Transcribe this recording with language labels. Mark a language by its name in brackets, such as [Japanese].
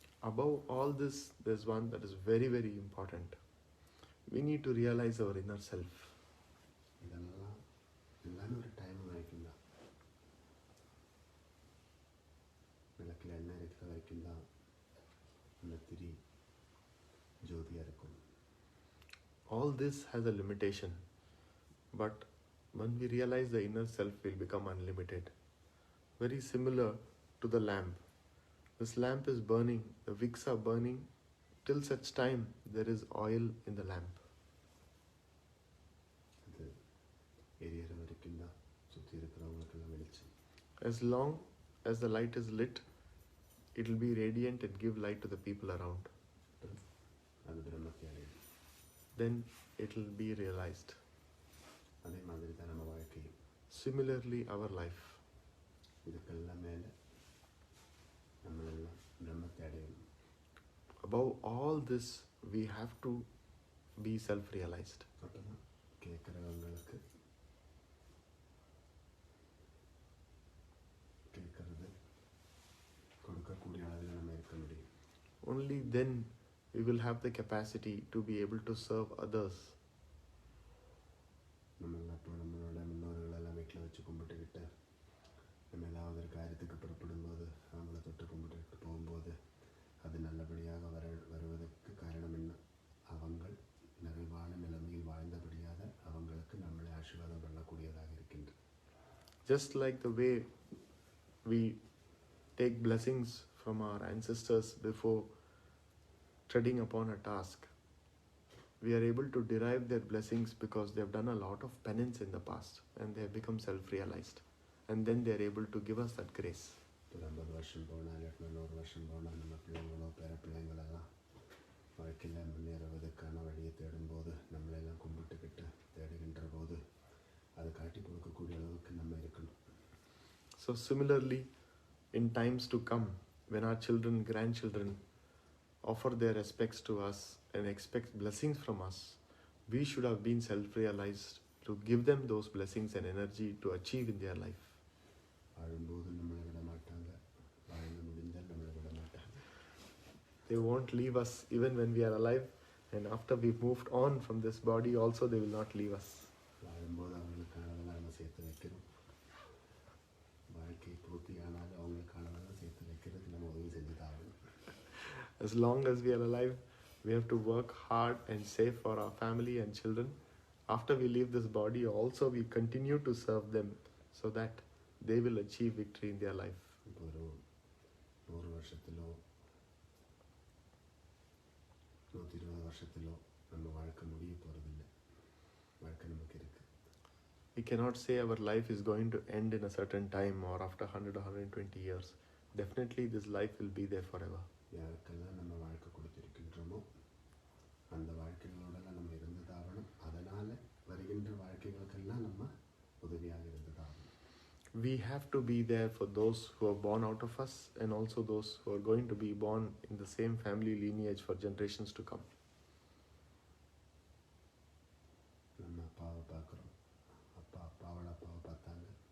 [English] Above all this, there's one that is very, very important. We need to realize our inner self. [Tamil] இதெல்லாம் எல்லாமே ஒரு time வரைக்கும் தான். விளக்கில் எண்ணெய் இருக்கிற வரைக்கும் தான் அந்த திரி ஜோதியாக இருக்கும். [English] All this has a limitation, but when we realize the inner self will become unlimited. Very similar to the lamp. This lamp is burning, the wicks are burning till such time there is oil in the lamp. [Tamil] அது எரியற வரைக்கும் தான் சுற்றி இருக்கிறவங்களுக்கெல்லாம் வெளிச்சம். [English] As long as the light is lit, it will be radiant and give light to the people around. [Tamil] அது பிரம்மத்தை அடையும். [English] Then it will be realized. [Tamil] அதே மாதிரி தான் நம்ம வாழ்க்கையும். [English] Similarly, our life. [Tamil] இதுக்கெல்லாம் மேலே நம்மளெல்லாம் பிரம்மத்தை அடையணும். [English] Above all this, we have to be self-realized. [Tamil] அப்போ தான் கேட்குறவங்களுக்கு கேட்கறது கொடுக்கக்கூடிய அளவில் நம்ம இருக்க முடியும். [English] Only then we will have the capacity to be able to serve others. [Tamil] நம்மளோட முன்னோர்களெல்லாம் வீட்டில் வச்சு கும்பிட்டுக்கிட்டு நம்ம ஏதாவது ஒரு காரியத்துக்கு புறப்படும்போது அவங்கள தொட்டு கும்பிட்டுக்கிட்டு போகும்போது அது நல்லபடியாக வருவதற்கு காரணம் என்ன? அவங்கள் நிறைவான நிலைமையில் வாழ்ந்தபடியாக அவங்களுக்கு நம்மளை ஆசீர்வாதம் பண்ணக்கூடியதாக இருக்கின்றது. [English] Just like the way we take blessings from our ancestors before treading upon a task, we are able to derive their blessings because they have done a lot of penance in the past and they have become self-realized, and then they are able to give us that grace. [Tamil] 50 வருஷம் போனால் 100 வருஷம் போனால் நம்ம பிள்ளைங்களோ பேர பிள்ளைங்களெல்லாம் வாழ்க்கையில் முன்னேறுவதற்கான வழியை தேடும்போது நம்மளெல்லாம் கும்பிட்டுக்கிட்டு தேடுகின்ற போது அதை காட்டி கொடுக்கக்கூடிய அளவுக்கு நம்ம இருக்கணும். [English] So similarly, in times to come, when our children, grandchildren offer their respects to us and expect blessings from us, we should have been self-realized to give them those blessings and energy to achieve in their life. [Tamil] வாழும்போது நம்மளை விட மாட்டாங்க, வாழ்ந்து முடிந்தால் நம்மளை விட மாட்டாங்க. [English] They won't leave us even when we are alive, and after we've moved on from this body also they will not leave us. [Tamil] வாழும்போது அவங்களுக்கானதெல்லாம் நம்ம சேர்த்து வைக்கிறோம். வாழ்க்கை பூர்த்தியானாலும் அவங்களுக்கானதெல்லாம் சேர்த்து வைக்கிறதுக்கு நம்ம உதவி செஞ்சு தான் ஆகணும். [English] As long as we are alive, we have to work hard and save for our family and children. After we leave this body also we continue to serve them so that they will achieve victory in their life. [Tamil] இப்போ ஒரு 100 வருஷத்திலோ 120 வருஷத்திலோ நம்ம வாழ்க்கை முடிய போகிறதில்லை. வாழ்க்கை நமக்கு இருக்கு. [English] We cannot say our life is going to end in a certain time or after 100 or 120 years. Definitely this life will be there forever. [Tamil] யாருக்கெல்லாம் நம்ம வாழ்க்கை கொடுத்திருக்கின்றோமோ அந்த வாழ்க்கைகளோடலாம் நம்ம இருந்ததாகணும். அதனால் வருகின்ற வாழ்க்கைகளுக்கெல்லாம் நம்ம உதவியாக இருந்ததாகணும். [English] We have to be there for those who are born out of us and also those who are going to be born in the same family lineage for generations to come. [Tamil] நம்ம அப்பாவை பார்க்குறோம். அப்பா அப்பாவோட அப்பாவை பார்த்தாங்க.